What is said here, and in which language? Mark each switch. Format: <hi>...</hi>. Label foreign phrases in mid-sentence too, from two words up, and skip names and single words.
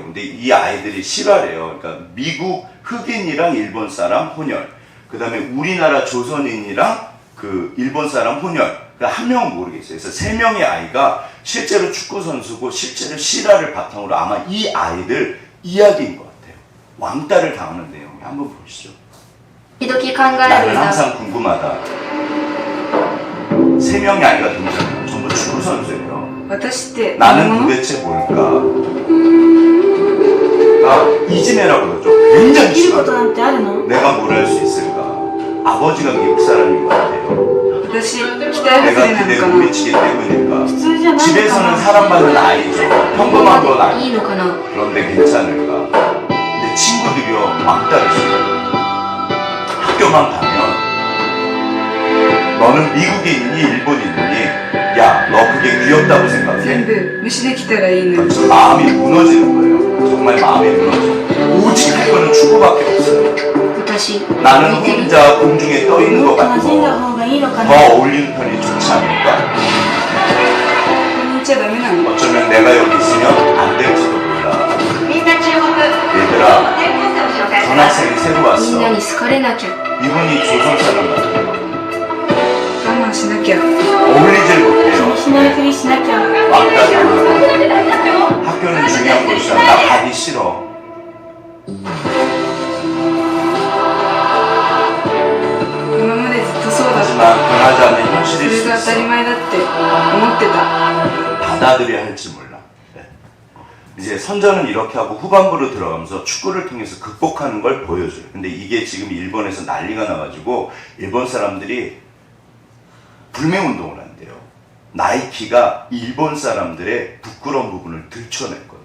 <ko>근데 이 아이들이 실화래요. 그러니까 미국 흑인이랑 일본 사람 혼혈, 그 다음에 우리나라 조선인이랑 그 일본 사람 혼혈, 그러니까 한 명은 모르겠어요. 그래서 세 명의 아이가 실제로 축구 선수고 실제로 실화를 바탕으로 아마 이 아이들 이야기인 것 같아요. 왕따를 당하는 내용이 한번 보시죠.</ko> <ja>時々考える</ja> <ko>나는</ko> <ja>んだ</ja> <ko>항상 궁금하다. 세 명의 아이가 등장해요. 전부 축구 선수예요.</ko> <ja>私って何</ja> <ko>나는</ko> <ja>者</ja> <ko>도대체 뭘까? 이지메라고 그러죠. 굉장히</ko> <ja>できること</ja> <ko>심하다.</ko> <ja>なんてあるの</ja> <ko>내가 뭘 할 수 있을까? 아버지가 미국 사람인 것 같아요.</ko> <ja>私期待</ja> <ko>내가</ko> <ja>外れな</ja> <ko>기대에</ko> <ja>のか</ja> <ko>못 미치기 때문일까?</ko> <ja>普通じゃないのか</ja> <ko>집에서는</ko> <ja>な</ja> <ko>사랑받는 아이죠. 평범한 건</ko> <ja>いい</ja> <ko>아니에요.</ko> <ja>のかな</ja> <ko>그런데 괜찮을까? 내 친구들이요, 왕따를 시켜요. 학교만 가면 너는 미국인이니 일본인이니 야, 너 그게 귀엽다고</ko> <ja>全</ja> <ko>생각해?</ko> <ja>部無視できたらいいのに</ja> <ko>마음이 무너지는 거예요. 정말 마음이 무너져. 오직 할 거는 축구밖에 없어요.</ko> <ja>私</ja> <ko>나는</ko> <ja>似てる</ja> <ko>혼자 공중에 떠 있는</ko> <ja>も</ja> <ko>것</ko> <ja>っと馴染んだ</ja> <ko>같고</ko> <ja>方がいいのか</ja> <ko>더</ko> <ja>な</ja> <ko>어울리는 편이 좋지 않을까?</ko> <ja>ここにいちゃダメなの</ja> <ko>어쩌면 내가 여기 있으면 안 될지도 몰라.</ko> <ja>みんな注目</ja> <ko>얘들아,</ko> <ja>転校生を紹介し</ja> <ko>전학생이 새로</ko> <ja>みんな</ja> <ko>왔어.</ko> <ja>に好かれなきゃ</ja> <ko>이분이 조선 사람 같아요.</ko> <ja>我慢しなきゃ</ja> <ko>어울리질</ko> <ja>気</ja> <ko>못해요.</ko> <ja>にしないふりしなきゃ</ja> <ko>왕따 당하고 학교는 중요한 곳이야. 나 가기 싫어.</ko> <ja>今までずっとそうだった</ja> <ko>하지만 변하지 않는</ko> <ja>そ</ja> <ko>현실일</ko> <ja>れ</ja> <ko>수</ko> <ja>が当たり</ja> <ko>있어.</ko> <ja>前だって思ってた</ja> <ko>받아들여야 할지 몰라. 네. 이제 선전은 이렇게 하고 후반부로 들어가면서 축구를 통해서 극복하는 걸 보여줘요. 근데 이게 지금 일본에서 난리가 나가지고 일본 사람들이 불매운동을 한대요. 나이키가 일본 사람들의 부끄러운 부분을 들춰냈거든요.</ko>